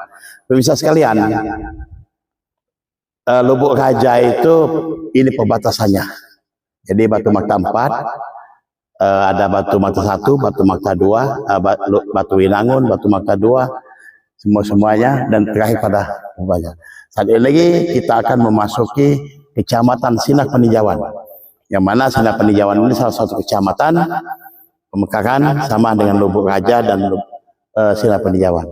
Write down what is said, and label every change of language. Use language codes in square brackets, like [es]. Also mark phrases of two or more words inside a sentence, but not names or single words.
[id] Pemirsa sekalian, Lubuk Haja itu ini perbatasannya. Jadi Batu Makta 4, ada Batu Makta 1, Batu Makta 2, Batu Winangun, Batu Makta 2, semuanya, dan terakhir pada Lubuk Haja. Saat ini lagi kita akan memasuki Kecamatan Sinak Peninjauan, yang mana Sinak Peninjauan ini salah satu kecamatan pemekaran sama dengan Lubuk Haja dan Sinak Peninjauan.